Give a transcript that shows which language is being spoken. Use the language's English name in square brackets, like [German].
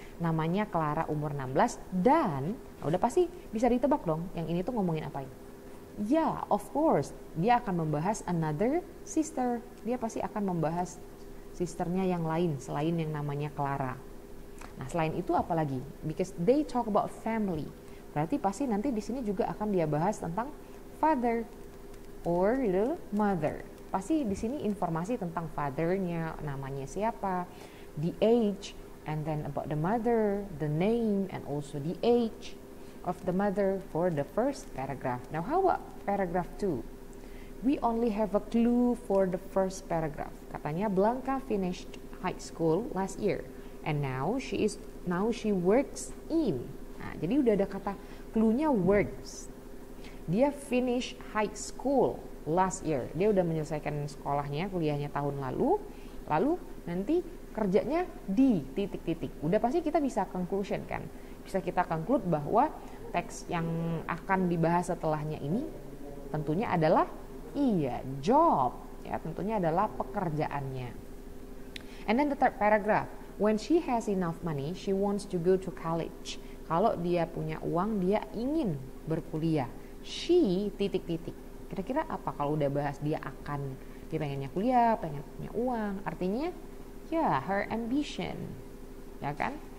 [Indonesian] Namanya Clara umur 16 dan udah pasti bisa ditebak dong yang ini tuh ngomongin apa ini. Ya, [English] of course, [Indonesian] dia akan membahas [English] another sister. [Indonesian] Dia pasti akan membahas sisternya yang lain selain yang namanya Clara. Nah, selain itu apa lagi? [English] Because they talk about family. [Indonesian] Berarti pasti nanti di sini juga akan dia bahas tentang [English] father or the mother. [Indonesian] Pasti di sini informasi tentang fathernya, namanya siapa. [English] the age, and then about the mother, the name, and also the age of the mother for the first paragraph. Now, how about paragraph 2? We only have a clue for the first paragraph. Katanya Blanca finished high school last year, and now she works in. [Indonesian] Nah, jadi udah ada kata clue-nya works. Dia [English] finish high school last year. [Indonesian] Dia udah menyelesaikan sekolahnya, kuliahnya tahun lalu. Lalu nanti kerjanya di titik-titik. Udah pasti kita bisa conclusion kan. Bisa kita conclude bahwa teks yang akan dibahas setelahnya ini tentunya adalah job. Ya, tentunya adalah pekerjaannya. [English] And then the third paragraph. When she has enough money, she wants to go to college. [Indonesian] Kalau dia punya uang, dia ingin berkuliah. She titik-titik. Kira-kira apa kalau udah bahas dia pengennya kuliah, pengen punya uang. Artinya, [English] her ambition. [Indonesian] Ya kan?